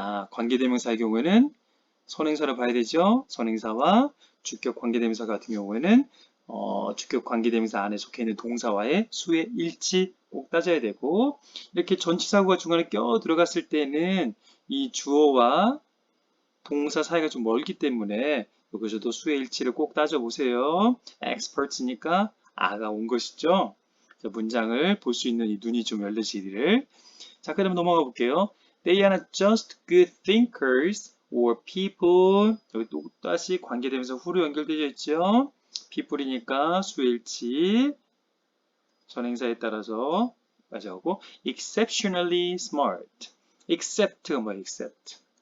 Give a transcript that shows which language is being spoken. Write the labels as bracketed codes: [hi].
[ko] 관계대명사의 경우에는 선행사를 봐야 되죠. 선행사와 주격 관계대명사 같은 경우에는 주격 관계대명사 안에 속해 있는 동사와의 수의 일치 꼭 따져야 되고, 이렇게 전치사구가 중간에 껴 들어갔을 때는 이 주어와 동사 사이가 좀 멀기 때문에 여기서도 수의 일치를 꼭 따져보세요. experts니까 아가 온 것이죠. 문장을 볼 수 있는 이 눈이 좀 열려지기를. 자, 그럼 넘어가 볼게요. [en] They are not just good thinkers or people. [ko] 여기 또 다시 관계되면서 후로 연결되어 있죠. people이니까 수일치 선행사에 따라서 맞아오고 [en] exceptionally smart. [ko] except가 뭐야? except.